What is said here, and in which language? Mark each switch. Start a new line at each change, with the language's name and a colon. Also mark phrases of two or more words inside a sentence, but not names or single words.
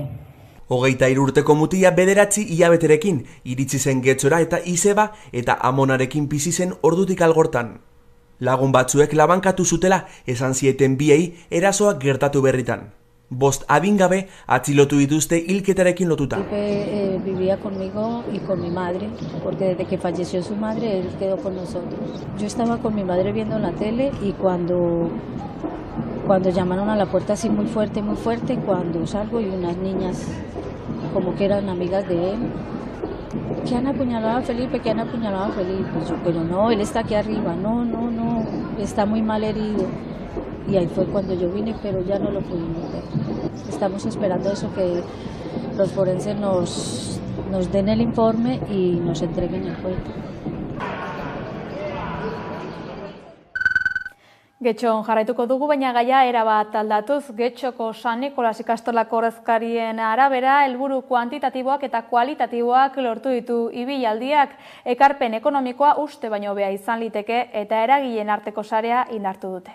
Basque: 23 urteko mutila 9 hilabeterekin iritsi zen Getxora eta izeba eta amonarekin bizi zen ordutik algortan. Lagun batzuek labankatu zutela esan zieten biei erasoak gertatu berritan. 5 adingabe atxilotu dituzte hilketarekin lotuta.
Spanish: Vivía conmigo y con mi madre, porque desde que falleció su madre, él quedó con nosotros. Yo estaba con mi madre viendo la tele y cuando llamaron a la puerta así muy fuerte, cuando salgo y unas niñas como que eran amigas de él, que han apuñalado a Felipe, Yo, pero no, él está aquí arriba, no, está muy mal herido. Y ahí fue cuando yo vine, pero ya no lo pudimos ver. Estamos esperando eso, que los forenses nos den el informe y nos entreguen el cuerpo.
Basque: Getxon jarraituko dugu, baina gaia erabat aldatuz. Getxoko San Nikolas ikastolako ordezkarien arabera, helburu kuantitatiboak eta kualitatiboak lortu ditu ibilaldiak. Ekarpen ekonomikoa uste baino hobea izan liteke eta eragileen arteko sarea indartu dute.